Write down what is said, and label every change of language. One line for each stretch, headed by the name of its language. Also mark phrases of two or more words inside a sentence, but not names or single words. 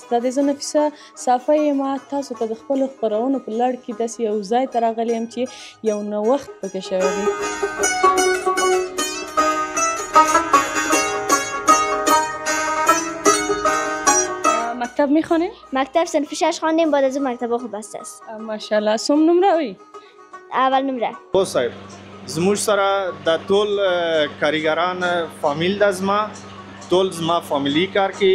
Pashto: دا د زه نفیسه صافی یم. تاسو ته د خپلو خپرونو په لړ کې داسې یو ځای ته راغلی یم چې یو نوښت پکې شوی دی.
Persian: مکتب میخوانیم؟ مکتب صنف 6 خواندیم، بعد از اون مکتب خوب است. ماشاءالله. سوم نمره وی؟ اول نمره.
Pashto: خو صاحب زموږ سره د ټول کارګران فامیل د زما ټول زما فامیلی کار کوي.